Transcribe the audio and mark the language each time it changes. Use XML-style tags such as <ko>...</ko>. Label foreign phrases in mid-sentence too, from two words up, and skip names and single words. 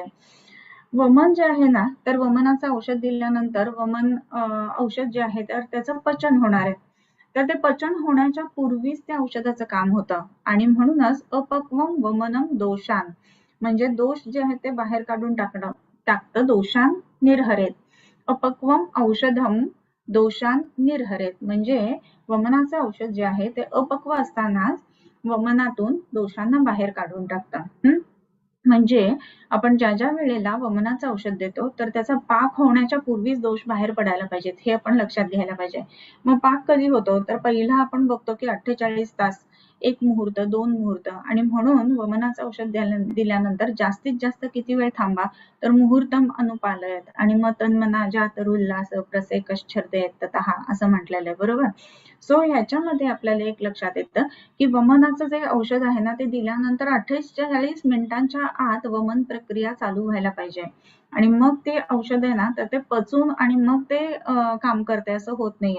<mr>वमन जे आहे ना, तर वमनाचं औषध दिल्यानंतर वमन औषध जे आहे तर त्याचं पचन होणार आहे, तर ते पचन होण्याच्या पूर्वीच त्या औषधाचं काम होतं, आणि म्हणूनच</mr> <sa>अपक्वम वमनम दोषान</sa> <mr>म्हणजे दोष जे आहेत ते बाहेर काढून टाकतं.</mr> <sa>दोषान निर्हरेत, अपक्वम औषधम दोषान निर्हरेत,</sa> <mr>म्हणजे वमनाचं औषध जे आहे ते अपक्व असतानाच वमनातून दोषांना बाहेर काढून टाकतं. म्हणजे आपण ज्या वेळेला वमनाचं औषध देतो तर त्याचा पाक होण्याच्या पूर्वीच दोष बाहेर पडायला पाहिजेत, हे आपण लक्षात घ्यायला पाहिजे. मग पाक कधी होतो, तर पहिला आपण बघतो की 48 तास, 1 मुहूर्त, 2 मुहूर्त, आणि म्हणून वमनाचं औषध दिल्यानंतर जास्तीत जास्त किती वेळ थांबा, तर</mr> <sa>मुहूर्तम अनुपालयत,</sa> <mr>आणि मग</mr> <sa>तन्मना जातरुल्लास प्रसेकश्चर्दयत ततः</sa> <mr>असं म्हटलेलं आहे, बरोबर. सो ह्याच्यामध्ये आपल्याला एक लक्षात येतं की वमनाचं जे औषध आहे ना, ते दिल्यानंतर 48 मिनिटांच्या आत वमन प्रक्रिया चालू व्हायला पाहिजे, आणि मग ते औषध आहे ना, तर ते पचून आणि मग ते काम करते असं होत नाहीये.</mr>